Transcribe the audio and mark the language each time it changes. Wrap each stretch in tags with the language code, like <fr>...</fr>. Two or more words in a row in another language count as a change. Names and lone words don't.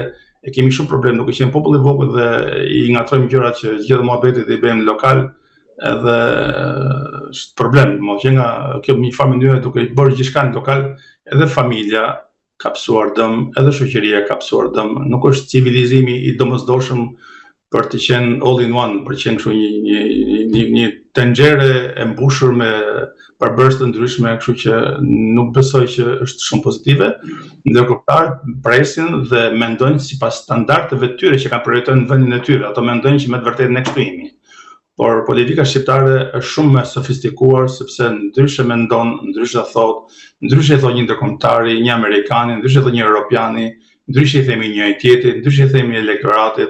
<sq>E kemi shumë problem, duke qenë popull i vogël dhe i ngatrojmë gjërat që gjithë muhabetit i bëjmë lokal, edhe është problem, që nga kjo një farë mënyrë duke i bërë gjithçka në lokal, edhe familja ka psuar dëm, edhe shoqëria ka psuar dëm. Nuk është civilizimi i domosdoshëm për të qenë</sq> <en>all in one,</en> <sq>për të qenë kështu një tenxhere e mbushur me përbërës të ndryshme, kështu që nuk besoj që është shumë pozitive. Ndërkombëtarët presin dhe mendojnë sipas standardeve të tyre që kanë përjetuar në vendin e tyre. Ato mendojnë që me të vërtetë ne këtu jemi. Por politika shqiptare është shumë më sofistikuar sepse ndryshe mendon, ndryshe thot, ndryshe thot një ndërkombëtari, një amerikani, ndryshe thot një europiani, ndryshe i themi njëri tjetrit, ndryshe i themi elektoratit.</sq>